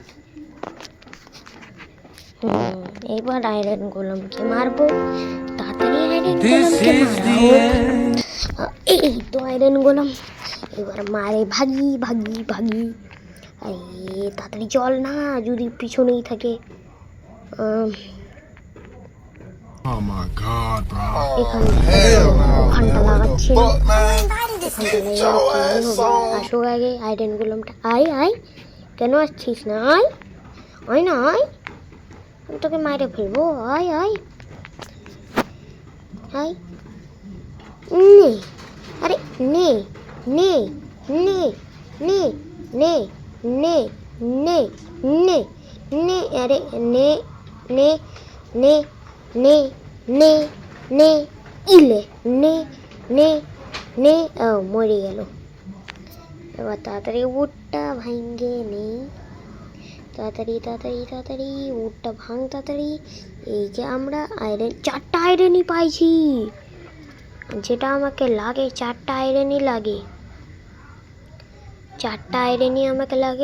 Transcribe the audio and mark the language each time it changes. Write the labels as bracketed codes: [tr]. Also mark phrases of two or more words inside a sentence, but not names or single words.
[bn] এবার আয়রন গোলামকে মারবো, তাড়াতাড়ি আয়রন গোলামকে মারাও। এই তো আয়রন গোলাম, এবার মারে ভাগি ভাগি ভাগি। আরে তাড়াতাড়ি চল না, যদি পিছনেই থাকে। [en] Oh my god, bro. [bn] ওখানটা লাগাচ্ছিল, আসো আগে আয়রন গোলামটা। আয় আয়, কেন আসছিস না? আয় আয় না আয়, আমি তোকে মারে ফেলবো। আয় আয় আয়, নে আরে নে নে নে নে নে নে নে নে নে, আরে নে নে নে নে নে নে ইলে নে নে নে। ও মরে গেল। এবার তাড়াতাড়ি উটটা ভাঙ্গে নে, তাড়াতাড়ি তাড়াতাড়ি তাড়াতাড়ি উটটা ভাঙ তাড়াতাড়ি। এই যে আমরা আয়রন, 4টা আয়রনই পাইছি, যেটা আমাকে লাগে 4টা আয়রনই লাগে, 4টা আয়রনই আমাকে লাগে।